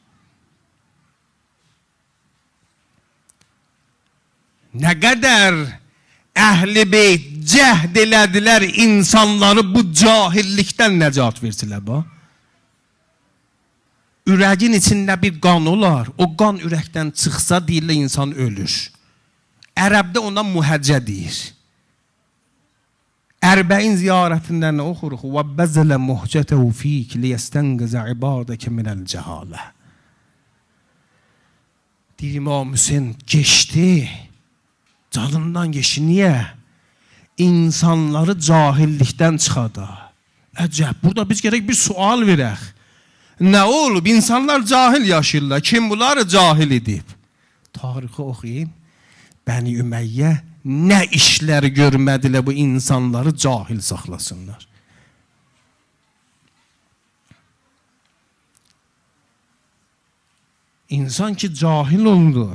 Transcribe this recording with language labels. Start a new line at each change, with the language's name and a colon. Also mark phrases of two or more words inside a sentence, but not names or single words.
Azerbaijani: Nə qədər Əhl-i Beyt cəhd elədilər insanları bu cahillikdən nəcat versilər. Ürəyin içində bir qan olar, o qan ürəkdən çıxsa deyirlər insan ölür. Ərəbdə ona muhəccə deyir. Ərbəin ziyarətindən nə oxuruq?
Arabic: وَبَّزَلَ مُحْجَتَهُ ف۪يكِ لِيَسْتَنْقَزَ عِبَادَكَ مِنَ الْجَهَالَةِ.
Azerbaijani: Deyir, İmam Hüseyin geçti, canından geçti. Niye? İnsanları cahillikten çıxada. Əcəb, burada biz gerek bir sual verək. Nə olub? İnsanlar cahil yaşayırlar. Kim bunları cahil edib? Tarixi oxuyun. Bəni Ümeyyə nə işlər görmədilər bu insanları cahil saxlasınlar. İnsan ki cahil oldu.